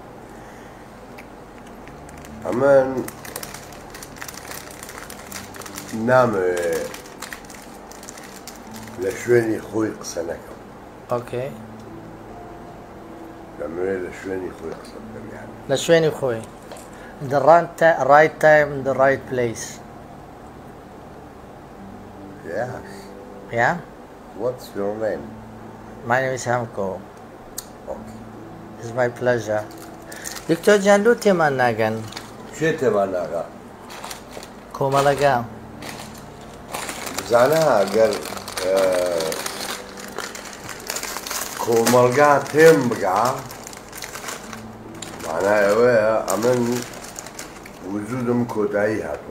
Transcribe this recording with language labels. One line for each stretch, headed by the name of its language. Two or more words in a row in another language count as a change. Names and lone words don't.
Central Kurdish: ئەمن نامەوێت لە شوێنی خۆی قسە نەکەم ئۆکەی دەمەوێت لە شوێنی خۆی قسە بکەم یعنی لە شوێنی خۆی
English: the right time the right place yes yeah what's your name my name is Hamko okay it's my pleasure
Central Kurdish: دکتۆر جان لۆ تێمان ناگەن چێ تێمان ناگا کۆمەڵەکە بزانە ئەگەر کۆمەڵگا تێم بگا معنای ئەوەیە ئەمن وجودم کۆتایی هاتووە